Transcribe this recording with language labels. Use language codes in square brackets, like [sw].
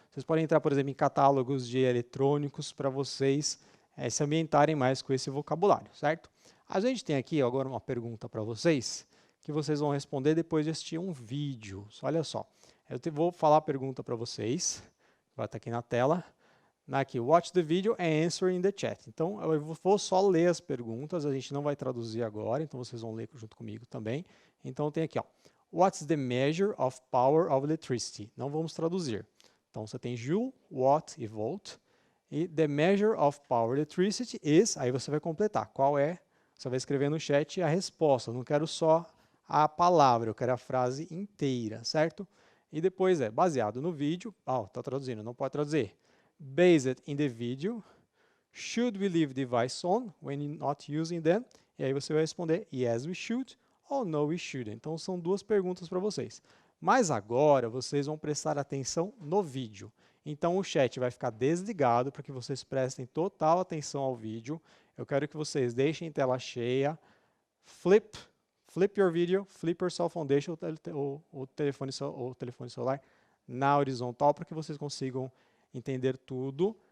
[pt] Vocês podem entrar, por exemplo, em catálogos de eletrônicos para vocês se ambientarem mais com esse vocabulário, certo? A gente tem aqui agora uma pergunta para vocês, que vocês vão responder depois de assistir um vídeo. Olha só, vou falar a pergunta para vocês, vai estar aqui na tela. [en] Aqui, watch the video and answer in the chat. [pt] Então, eu vou só ler as perguntas, a gente não vai traduzir agora, então vocês vão ler junto comigo também. Então, tem aqui, ó, [en] what's the measure of power of electricity? [pt] Não vamos traduzir. Então, você tem joule, watt e volt. E [en] the measure of power electricity is, [pt] aí você vai completar. Qual é? Você vai escrever no chat a resposta. Eu não quero só a palavra, eu quero a frase inteira, certo? E depois baseado no vídeo. Está traduzindo, não pode traduzir. [en] Based in the video, should we leave device on when not using them? [pt] E aí você vai responder [en] yes we should [pt] ou [en] no we shouldn't. [pt] Então são duas perguntas para vocês. Mas agora vocês vão prestar atenção no vídeo. Então o chat vai ficar desligado para que vocês prestem total atenção ao vídeo. Eu quero que vocês deixem tela cheia, [en] flip your video, flip your cell phone, [pt] deixa o telefone celular na horizontal para que vocês consigam entender tudo.